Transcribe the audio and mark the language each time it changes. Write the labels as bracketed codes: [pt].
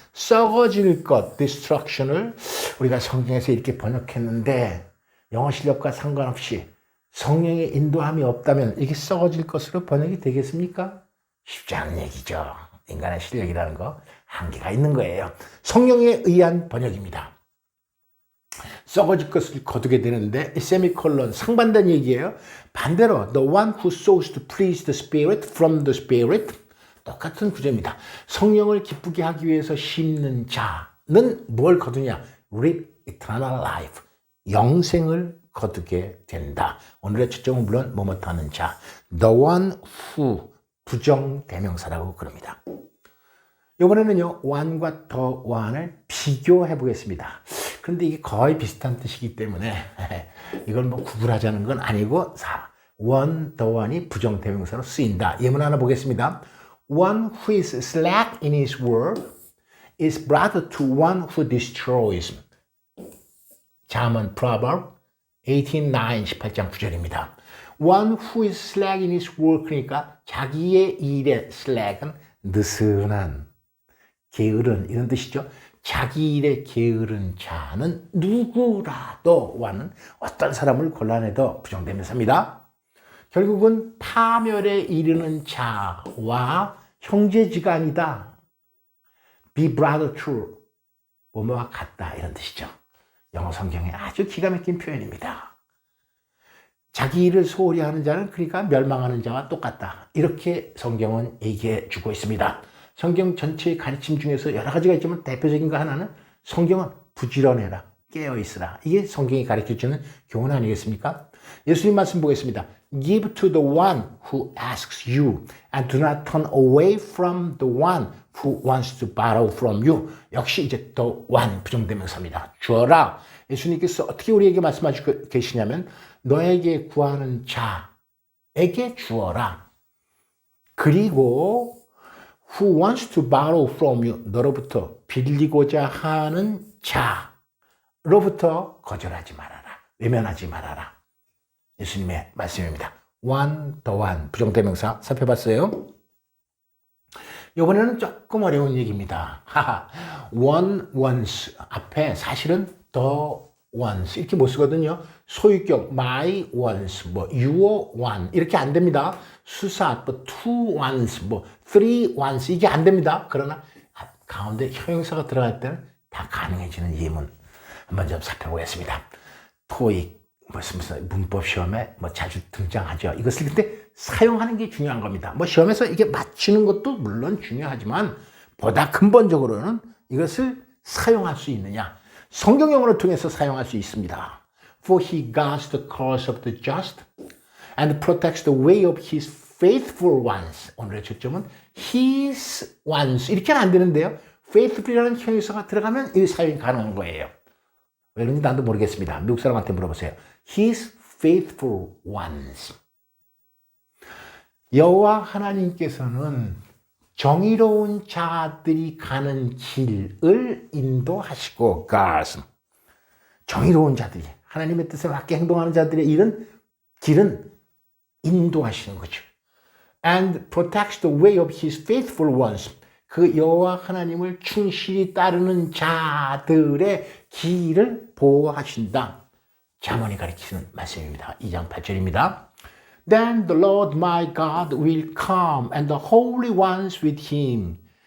[ko] 썩어질 것, destruction을 우리가 성경에서 이렇게 번역했는데 영어 실력과 상관없이 성령의 인도함이 없다면 이게 썩어질 것으로 번역이 되겠습니까? 쉽지 않은 얘기죠. 인간의 실력이라는 거 한계가 있는 거예요. 성령에 의한 번역입니다. 썩어질 것을 거두게 되는데 세미콜론 상반된 얘기예요. 반대로 [en] the one who sows to please the spirit from the spirit, [ko] 똑같은 구조입니다. 성령을 기쁘게 하기 위해서 심는 자는 뭘 거두냐? [en] reap eternal life, [ko] 영생을 거두게 된다. 오늘의 초점은 물론 뭐뭐하는 자, the one who, 부정대명사라고 그럽니다. 이번에는요, one과 the one을 비교해 보겠습니다. 그런데 이게 거의 비슷한 뜻이기 때문에 이걸 뭐 구분하자는 건 아니고 one, the one이 부정대명사로 쓰인다. 예문 하나 보겠습니다. [en] One who is slack in his work is brother to one who destroys. [ko] 잠언 Proverb 18:9, 18장 9절입니다. [en] One who is slack in his work, [ko] 그러니까 자기의 일에 slack은 느슨한, 게으른 이런 뜻이죠. 자기 일에 게으른 자는 누구라도 와는 어떤 사람을 골라내도 부정대명사입니다. 결국은 파멸에 이르는 자와 형제지간이다. [en] Be brother to [ko] 뭐뭐와 같다 이런 뜻이죠. 영어 성경에 아주 기가 막힌 표현입니다. 자기 일을 소홀히 하는 자는 그러니까 멸망하는 자와 똑같다. 이렇게 성경은 얘기해 주고 있습니다. 성경 전체의 가르침 중에서 여러 가지가 있지만 대표적인 거 하나는 성경은 부지런해라, 깨어있으라. 이게 성경이 가르쳐주는 교훈 아니겠습니까? 예수님 말씀 보겠습니다. [en] Give to the one who asks you and do not turn away from the one who wants to borrow from you. [ko] 역시 이제 the one 부정대명사입니다. 주어라. 예수님께서 어떻게 우리에게 말씀하시고 계시냐면 너에게 구하는 자에게 주어라. 그리고 [en] who wants to borrow from you, [ko] 너로부터 빌리고자 하는 자로부터 거절하지 말아라. 외면하지 말아라. 예수님의 말씀입니다. one, the one, 부정대명사 살펴봤어요. 이번에는 조금 어려운 얘기입니다. one, once 앞에 사실은 the once 이렇게 못 쓰거든요. 소유격 my once, 뭐 your one 이렇게 안 됩니다. 수사, 뭐 two once, 뭐 three once 이게 안 됩니다. 그러나 가운데 형용사가 들어갈 때는 다 가능해지는 예문 한번 좀 살펴보겠습니다. 토익 무슨 문법 시험에 뭐 자주 등장하죠. 이것을 근데 사용하는 게 중요한 겁니다. 뭐 시험에서 이게 맞추는 것도 물론 중요하지만 보다 근본적으로는 이것을 사용할 수 있느냐. 성경 용어를 통해서 사용할 수 있습니다. [en] For he guards the cause of the just and protects the way of his faithful ones. [ko] 오늘의 초점은 his ones. 이렇게는 안 되는데요. faithful이라는 형용사가 들어가면 이 사용이 가능한 거예요. 왜 그런지 나도 모르겠습니다. 미국 사람한테 물어보세요. [en] His faithful ones. [ko] 여호와 하나님께서는 정의로운 자들이 가는 길을 인도하시고 guards. 정의로운 자들이 하나님의 뜻에 맞게 행동하는 자들의 길은 인도하시는 거죠. [en] and protects the way of his faithful ones. [ko] 그 여호와 하나님을 충실히 따르는 자들의 길을 보호하신다. 잠언이 가리키는 말씀입니다. 2장 8절입니다. [en] Then the Lord my God will come and the holy ones with him.